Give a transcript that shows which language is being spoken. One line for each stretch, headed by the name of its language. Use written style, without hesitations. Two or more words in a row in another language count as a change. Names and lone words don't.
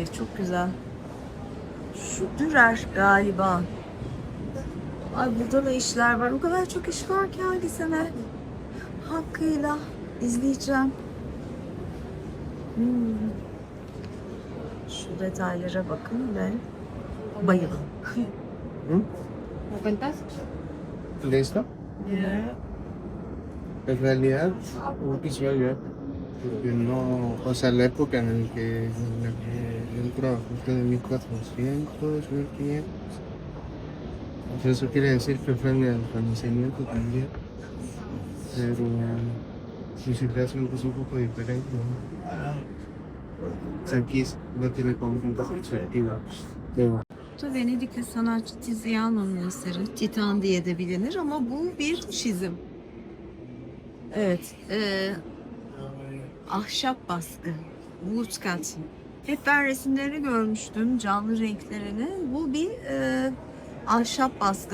Turkish: Çok güzel. Şu Dürer galiba. Ay burada da işler var. O kadar çok iş var ki hangisine hakkıyla izleyeceğim. Şu detaylara bakın ve bayılın.
Spanish: ¿Listo? En realidad, un visual ya, porque no, o sea, la época en la que entró, fue de 1400, 1500. Entonces eso quiere decir que fue en el Renacimiento también, pero su situación es un poco diferente, ¿no? O sea, aquí no tiene como una perspectiva. Pero
Turkish: Bu da Venedikli sanatçı Tiziano'nun eseri. Titan diye de bilinir ama bu bir çizim. Evet. Ahşap baskı. Woodcut. Hep ben resimlerini görmüştüm. Canlı renklerini. Bu bir ahşap baskı.